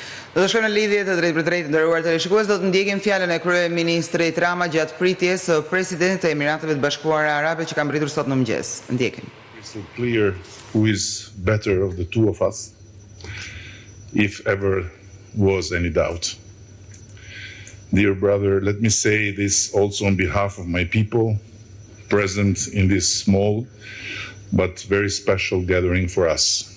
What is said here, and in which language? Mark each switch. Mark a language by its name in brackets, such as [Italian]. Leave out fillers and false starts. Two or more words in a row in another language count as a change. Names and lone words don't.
[Albanian] Do të shkojmë në lidhje të drejtë për drejtë, nderuar teleshikues, do të ndjekim fjalën e Kryeministrit Rama gjatë pritjes së Presidentit të Emirateve të Bashkuara Arabe që ka mbritur sot në mëngjes. Ndjekim. [English] It's so clear who is better of the two of us, if ever was any doubt. Dear brother, let me say this also on behalf of my people present in this small but very special gathering for us.